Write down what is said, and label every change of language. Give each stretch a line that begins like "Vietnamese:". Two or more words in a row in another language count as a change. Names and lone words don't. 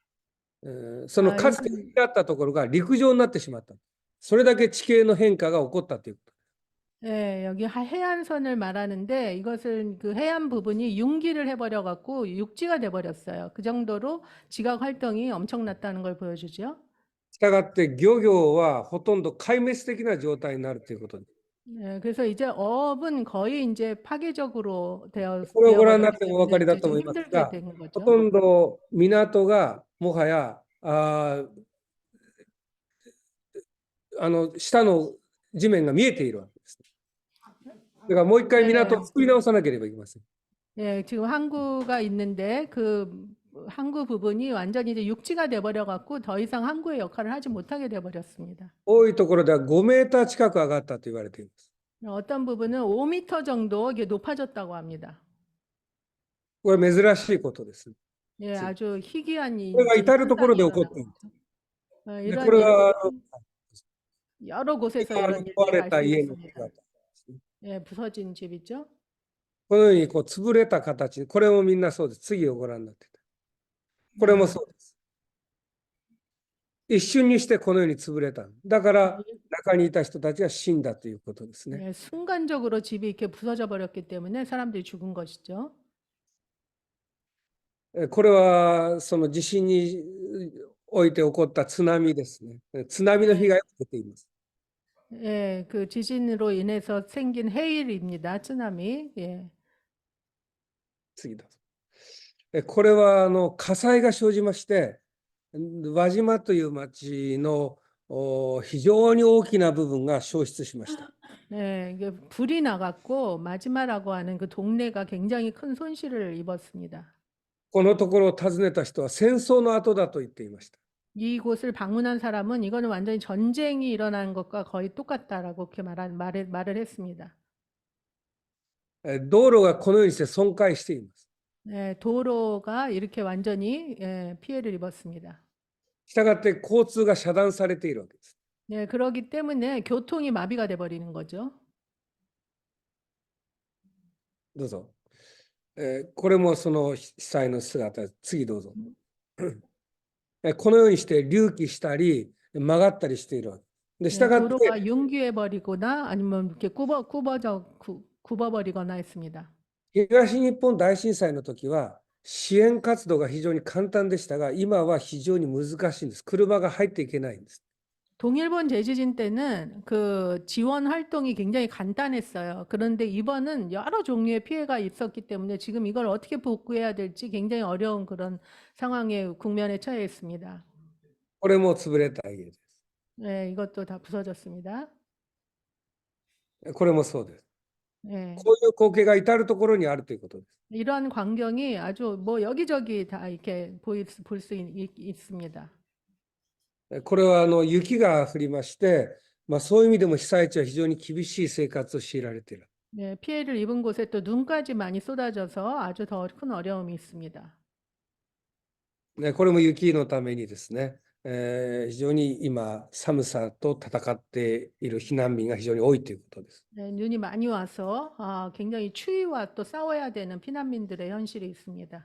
Japanese: そのかつて海があったところが陸上になってしまった。それだけ地形の変化が起こったということ。
Korean: 예, 여기 해안선을 말하는데 이것은 그 해안 부분이 융기를 해버려 갖고 육지가 돼버렸어요. 그 정도로 지각 활동이 엄청났다는 걸 보여주죠.
Japanese: したがって漁業はほとんど壊滅的な状態になるということです。
Korean: 예, 그래서 이제 어업은 거의 이제 파괴적으로
Japanese: これをご覧になっ
Korean: 되어버렸기
Japanese: てもお分か
Korean: 때문에
Japanese: りだ
Korean: 이제
Japanese: と
Korean: 좀
Japanese: 思います
Korean: 힘들게
Japanese: が、
Korean: 된
Japanese: ほ
Korean: 거죠.
Japanese: とんど港がもはや下の地面が見えているわけです。だからもう一回港を作り直さなければいけません。
Korean: 예, 지금 항구가 있는데 그 항구 부분이 완전히 이제 육지가 돼버려 갖고 더 이상 항구의 역할을 하지 못하게 돼버렸습니다.
Japanese: 多いところでは5メーター近く上がったと言われています。
Korean: 어떤 부분은 5m 정도 이게 높아졌다고 합니다.
Japanese: これ珍しいことです。
Korean: 예, 아주 희귀한
Japanese: これが至るところで起こ
Korean: 현상이
Japanese: っている。
Korean: 일어나고
Japanese: で
Korean: 이런
Japanese: これは
Korean: 여러 곳에서
Japanese: 今
Korean: 이런
Japanese: 壊
Korean: 일들이
Japanese: れた家の
Korean: 발생했습니다.
Japanese: 姿ですね。
Korean: 예, 부서진 집 있죠?
Japanese: このようにこう潰れた形、これもみんなそうです。次をご覧になってた。これもそうです。一瞬にしてこのように潰れた。だから中にいた人たちが死んだということですね。
Korean: 예, 순간적으로 집이 이렇게 부서져 버렸기 때문에 사람들이 죽은 것이죠.
Japanese: これはその地震において起こった津波ですね。津波の被害を受けています。
Korean: 예, 그 지진으로 인해서 생긴 해일입니다. 쓰나미. 예.
Japanese: 次どうぞ。これは火災が生じまして、輪島という町の非常に大きな部分が消失しました。
Korean: 네, 이게 불이 나갔고 마지마라고 하는 그 동네가 굉장히 큰 손실을 입었습니다.
Japanese: このところを訪ねた人は戦争の後だと言っていました。
Korean: 이곳을 방문한 사람은 이거는 완전히 전쟁이 일어난 것과 거의 똑같다라고 그렇게 말을 했습니다.
Japanese: 道路がこのようにして損壊しています。
Korean: 네, 도로가 이렇게 완전히 피해를 입었습니다.
Japanese: したがって交通が遮断されているわけです。
Korean: 네, 그렇기 때문에 교통이 마비가 돼 버리는 거죠.
Japanese: どうぞ。これもその被災の姿、次どうぞ。このようにして隆起したり曲がったりしているわけで、
Korean: 네,
Japanese: したがって
Korean: 도로가 융기해 버리거나 아니면 이렇게 굽어 버리거나 했습니다.
Japanese: 東日本大震災の時は支援活動が非常に簡単でしたが、今は非常に難しいんです。車が入っていけないんです。
Korean: 동일본 대지진 때는 그 지원 활동이 굉장히 간단했어요. 그런데 이번은 여러 종류의 피해가 있었기 때문에 지금 이걸 어떻게 복구해야 될지 굉장히 어려운 그런 상황에 국면에 처해 있습니다.
Japanese: これも潰れた家です。
Korean: 네, 이것도 다 부서졌습니다.
Japanese: これもそうです。
Korean: 네,
Japanese: こういう光景が至るところにあるということです。
Korean: 이런 광경이 아주 뭐 여기저기 다 이렇게 볼 수 있습니다.
Japanese: これは雪が降りまして、 そういう意味でも被災地は非常に厳しい生活を強いられている。
Korean: 네, 피해를 입은 곳에 또 눈까지 많이 쏟아져서 아주 더 큰 어려움이 있습니다.
Japanese: これも雪のためにですね、非常に今寒さと戦っている避難民が非常に多いということです。
Korean: 네, 눈이 많이 와서 굉장히 추위와 또 싸워야 되는 피난민들의 현실이 있습니다.